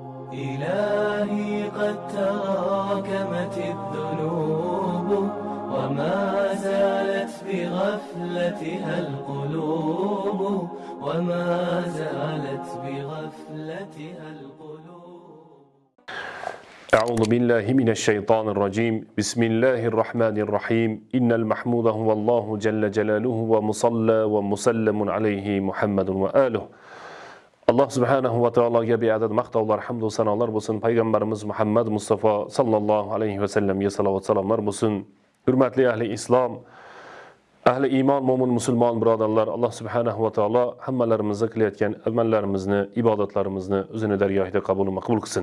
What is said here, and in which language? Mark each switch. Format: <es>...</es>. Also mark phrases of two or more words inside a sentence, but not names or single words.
<ar>إلهي قد تراكمت الذنوب وما زالت بغفلتها القلوب وما زالت بغفلتها القلوب. أعوذ بالله من الشيطان الرجيم. بسم الله الرحمن الرحيم. إن المحمود هو الله جل جلاله ومصلى ومسلم عليه محمد وآله.</ar> <uz>Allah</uz> <ar>سبحانه وتعالى</ar> <uz>beadad maqtovlar, hamd va sanolar bo'lsin. Payg'ambarimiz Muhammad Mustafa</uz> <ar>صلى الله عليه وسلم</ar> <uz>salovat salomlar bo'lsin. Hurmatli ahli islom, ahli iymon, mo'min musulmon birodarlar, Alloh</uz> <ar>سبحانه وتعالى</ar> <uz>hammalarimizni qilayotgan amallarimizni, ibodatlarimizni o'zining dargohida qabul va maqbul qilsin.</uz>